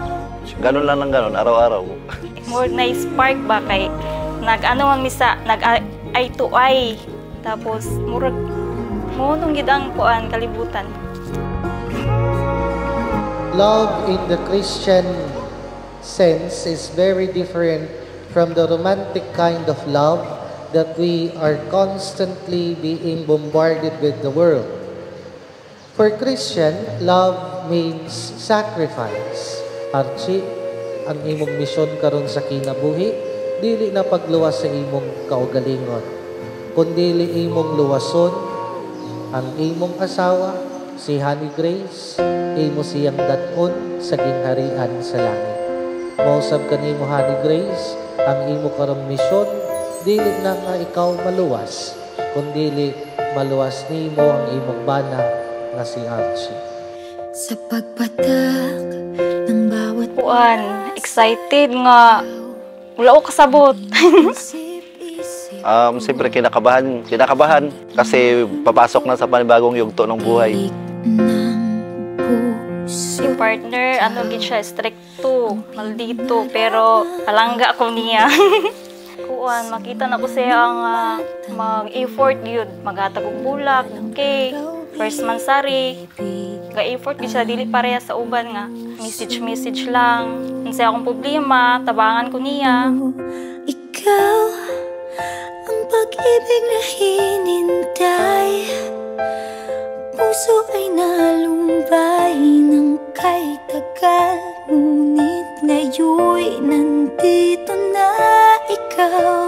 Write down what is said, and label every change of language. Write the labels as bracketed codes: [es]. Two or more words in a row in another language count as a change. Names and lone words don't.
[tl] Ganun lang ng ganun, araw-araw. [ceb] More na spark ba kay nag-ano man misa, [en] nag-eye to eye. [ceb] Tapos murag monong gid ang kuan kalibutan. [en] Love in the Christian sense is very different from the romantic kind of love that we are constantly being bombarded with the world. For Christian, love means sacrifice. [ceb] Archie, ang imong misyon karon sa kinabuhi, dili na pagluwas sa imong kaugalingon, kundi imong luwason ang imong asawa, si Honey Grace, imo siyang daton sa gingharian sa langit. Mausab kanimo, Honey Grace, ang imo karong misyon, dili na nga ikaw maluwas, kundi maluwas nimo ang imong bana na si Archie. [tl] Sa pagpatak ng bawat [ceb] Kuan, excited nga wala ko kasabot. [tl] Siyempre kinakabahan kasi papasok na sa panibagong yugto ng buhay. [ceb] Si partner, gid siya, stricto, maldito, pero palangga ko niya. Kuan, makita na ko siya ang mag-effort yun, maghatag og bulak, okay, first mansari, ga-effort gid siya, dili pareha sa uban nga, message lang, unsay akong problema, tabangan ko niya. [tl] Ikaw ang pag-ibig na hinintay, puso ay nalumbay ng kay tagal, ngunit ngayon'y nandito na ikaw.